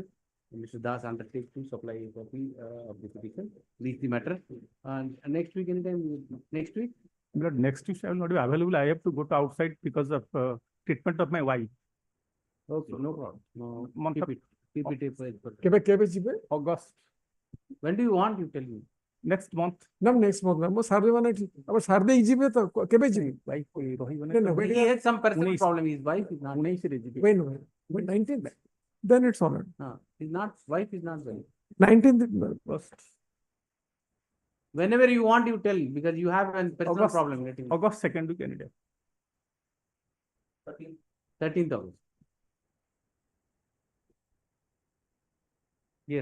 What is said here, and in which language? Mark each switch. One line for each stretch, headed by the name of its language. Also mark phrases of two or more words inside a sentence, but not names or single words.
English: Mr. Das undertakes to supply a copy of the petition. Reach the matter. And next week, anytime, next week? Milord, next week I will not be available. I have to go to outside because of treatment of my wife. Okay, no problem. No, Month keep of it. Keep it.
Odia: কেবে ଯିବେ?
English: August. When do you want? You tell me. Next month.
Odia: না
English: next month
Odia: না, ମୁଁ ସାରିଦେବି ମାନେ ଆবার ସାରିଦେଇ ଯିବେ ତ କେବେ ଯିବେ? Wife ରହିବନି।
English: No, wait, He has some personal problem. His wife is not.
Odia: 19 ରେ ଯିବି।
English: When 19th? Then it's all right. His wife is not well. 19th first. Whenever you want, you tell, because you have a personal August, problem. August 2nd week any day. 13th August. Yes.